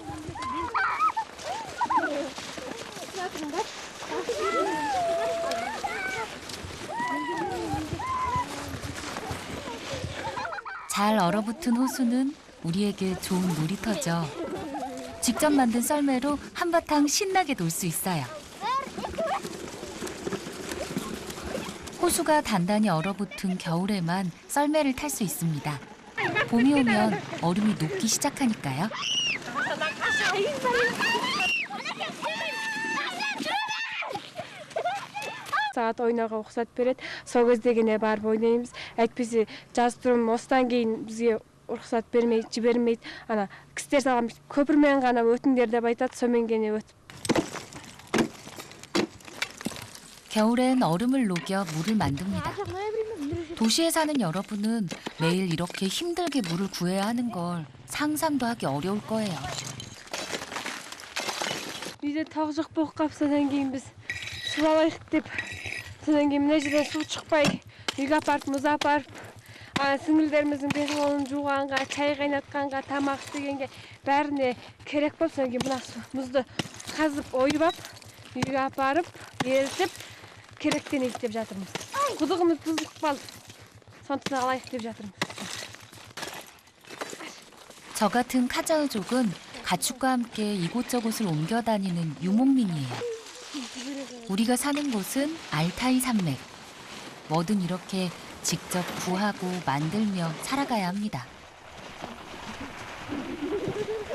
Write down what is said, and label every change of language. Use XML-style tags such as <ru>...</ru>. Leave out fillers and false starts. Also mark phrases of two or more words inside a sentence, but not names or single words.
<ko>잘 얼어붙은 호수는 우리에게 좋은 놀이터죠. 직접 만든 썰매로 한바탕 신나게 놀 수 있어요. 호수가 단단히 얼어붙은 겨울에만 썰매를 탈 수 있습니다. 봄이 오면 얼음이 녹기 시작하니까요.</ko> <kk>сағат ойнауға рұқсат береді. сол кезде ғана барып ойнаймыз. әйтпесе жаз тұрым осыдан кейін бізге рұқсат бермейді, жібермейді. ана кісілер салған көпірмен ғана өтіңдер деп айтады. сонымен ғана өтіп.</kk> <ko>겨울엔 얼음을 녹여 물을 만듭니다. 도시에 사는 여러분은 매일 이렇게 힘들게 물을 구해야 하는 걸 상상도 하기 어려울 거예요.</ko> <kk>үйде тау жоқ болып қалып содан кейін біз су алайық деп содан кейін мына жерден су шықпай үйге апарып мұз апарып сіңілдеріміздің бетін қолын жуғанға шай қайнатқанға тамақ істегенге бәріне керек болып содан кейін мына мұзды қазып ойып алып үйге апарып ерітіп керектен ет деп жатырмыз. құдығымыз бұзылып қалды. сондықтан алайық деп жатырмыз.</kk> <ko>저 같은 카자흐족은 가축과 함께 이곳저곳을 옮겨 다니는 유목민이에요. 우리가 사는 곳은 알타이 산맥. 뭐든 이렇게 직접 구하고 만들며 살아가야 합니다.</ko>